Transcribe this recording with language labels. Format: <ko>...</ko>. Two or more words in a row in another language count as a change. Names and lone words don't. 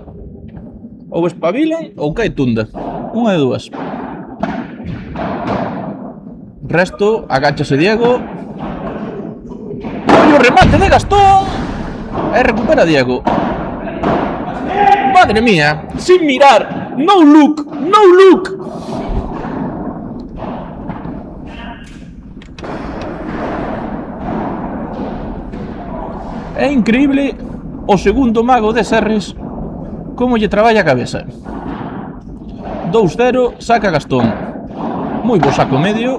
<gl>Ou espabilan ou cae tunda. Unha de dúas. Resto, agáchase Diego. Ollo o remate de Gastón. E recupera Diego.</gl> <es>Madre mía, sin mirar.</es> <en>No look, no look.</en> <gl>É increíble o segundo mago de Serres como lle traballa a cabeza. 2-0, saca Gastón. Moi bo saco medio.</gl>